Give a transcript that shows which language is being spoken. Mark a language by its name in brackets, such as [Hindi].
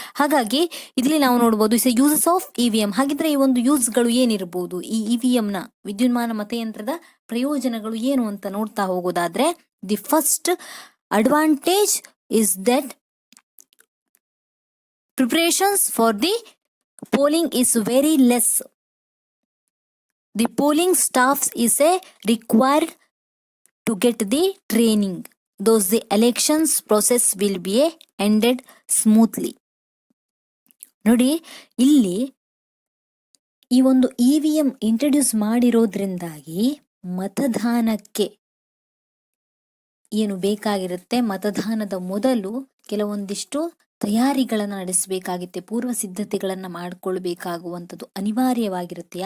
[Kannada] ಹಾಗಾಗಿ ಇಲ್ಲಿ ನಾವು ನೋಡಬಹುದು [English] Uses of EVM. [Kannada] ಹಾಗಿದ್ರೆ ಈ ಒಂದು ಯೂಸ್ ಗಳು ಏನಿರಬಹುದು, ಈ ಇವಿಎಂ ನ ವಿದ್ಯುನ್ಮಾನ ಮತಯಂತ್ರದ ಪ್ರಯೋಜನಗಳು ಏನು ಅಂತ ನೋಡ್ತಾ ಹೋಗೋದಾದ್ರೆ, [English] The first advantage is that preparations for the polling is very less. The polling staff is required to get the training, thus the elections process will be ended smoothly. [Kannada] ನೋಡಿ, ಇಲ್ಲಿ ಈ ಒಂದು ಇವಿಎಂ ಇಂಟ್ರೊಡ್ಯೂಸ್ ಮಾಡಿರೋದ್ರಿಂದಾಗಿ ಮತದಾನಕ್ಕೆ ಏನು ಬೇಕಾಗಿರುತ್ತೆ, ಮತದಾನದ ಮೊದಲು ಕೆಲವೊಂದಿಷ್ಟು ತಯಾರಿಗಳನ್ನ ನಡೆಸಬೇಕಾಗುತ್ತೆ, ಪೂರ್ವ ಸಿದ್ಧತೆಗಳನ್ನ ಮಾಡಿಕೊಳ್ಬೇಕಾಗುವಂಥದ್ದು ಅನಿವಾರ್ಯವಾಗಿರುತ್ತೆ.